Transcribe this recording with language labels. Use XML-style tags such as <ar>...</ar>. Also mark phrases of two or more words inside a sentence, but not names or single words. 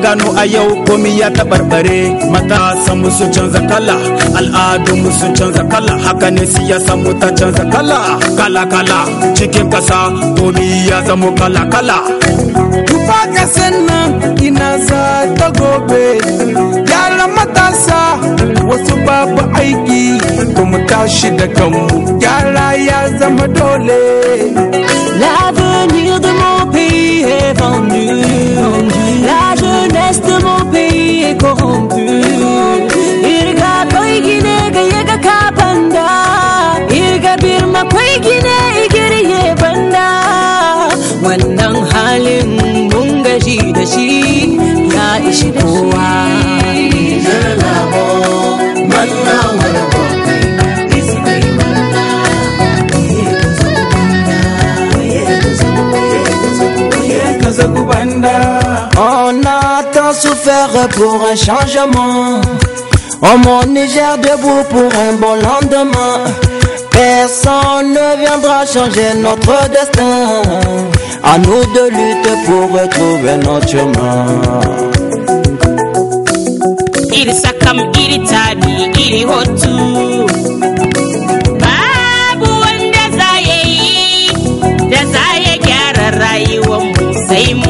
<ha>gano a yau komi ya tabarbare matasa mu sun canza kala al'adu mu sun canza kala haka ne siyasa mu ta canza kala kala kala cikin kasa komi ya zama kala kala tufa kasan nan ina za ta gobe yaran matasa wasu babu aiki kuma tashi da kanmu yara ya zama dole.</ha> <fr>L'avenir de mon pays est vendu, la jeunesse de mon pays est corrompue.</fr> <dje>Irga koi gine ga yaga kapanda, irga birma koi gine igiriye banda.</dje> <ha>Wannan halin mun gaji da shi ya ishi kowa.</ha> <fr>On a tant souffert pour un changement. On monte Niger debout pour un bon lendemain. Personne ne viendra changer notre destin. À nous de lutter pour retrouver notre chemin.</fr> <dje>Iri sakam, iri tabi, iri hotu.</dje> <ha>Babu wanda zaye yi, da zaye gyara rayuwar mu sai mu.</ha>